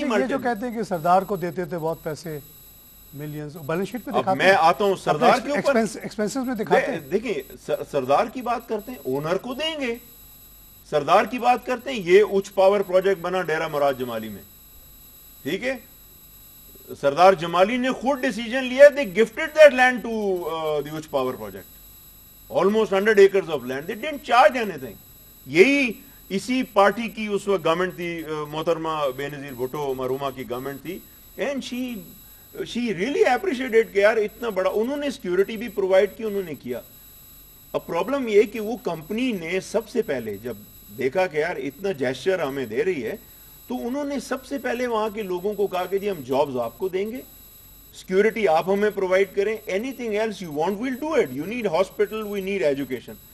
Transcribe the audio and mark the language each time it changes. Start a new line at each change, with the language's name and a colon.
Urdu: یہ جو کہتے ہیں کہ سردار کو دیتے تھے بہت پیسے, ملینز, بیلنس شیٹ پہ دکھاتے ہیں. میں آتا ہوں سردار کے اوپر, ایکسپینسز میں دکھاتے ہیں. دیکھیں سردار کی بات کرتے ہیں, اونر کو دیں گے. سردار کی بات کرتے ہیں, یہ اچ پاور پروجیکٹ بنا ڈیرہ مراد جمالی میں, ٹھیک ہے. سردار جمالی نے خود ڈیسیجن لیا,
English: They gifted that land to the uh power project, almost 100 acres of land. They didn't charge anything.
Urdu: یہی اسی پارٹی کی اس وقت گورنمنٹ تھی, محترمہ بے نظیر بھٹو مرحومہ کی گورنمنٹ تھی,
English: and she really appreciated
Urdu: کہ یار اتنا بڑا انہوں نے سیکیورٹی بھی پرووائڈ کی, انہوں نے کیا. اب پرابلم یہ کہ وہ کمپنی نے سب سے پہلے جب دیکھا کہ یار اتنا جیسچر ہمیں دے رہی ہے, تو انہوں نے سب سے پہلے وہاں کے لوگوں کو کہا کہ جی ہم جابز آپ کو دیں گے, سیکیورٹی آپ ہمیں پرووائڈ کریں,
English: Anything else you want we'll do it. You need hospital, we need education.